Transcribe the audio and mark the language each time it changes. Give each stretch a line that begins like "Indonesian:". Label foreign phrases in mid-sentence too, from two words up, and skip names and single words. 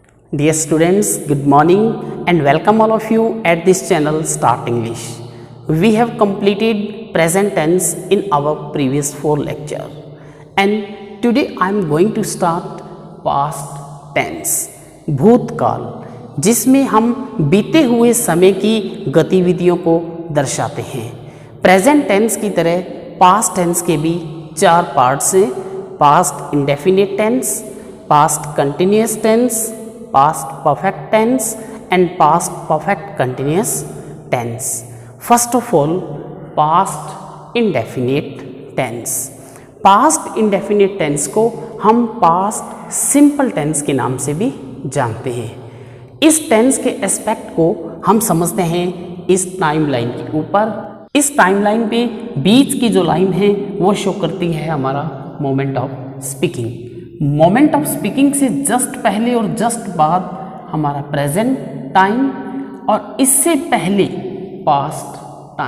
English: Dear students, good morning and welcome all of you at this channel Start English. We have completed present tense in our previous 4 lecture and today I am going to start past tense,
Hindi: भूतकाल, जिसमें हम बीते हुए समय की गतिविधियों को दर्शाते हैं।
English: present tense
Hindi: की तरह
English: past tense
Hindi: के भी 4 पार्ट्स हैं,
English: past indefinite tense, past continuous tense, past perfect tense and past perfect continuous tense. First of all, past indefinite tense. Past indefinite tense
Hindi: को हम
English: past simple tense
Hindi: के नाम से भी जानते हैं। इस टेंस के एस्पेक्ट को हम समझते हैं इस टाइमलाइन के ऊपर। इस टाइमलाइन पे बीच की जो लाइन है वो शो करती है हमारा
English: moment of speaking. moment of speaking
Hindi: से जस्ट पहले और जस्ट बाद हमारा
English: present time
Hindi: और इससे पहले
English: past time.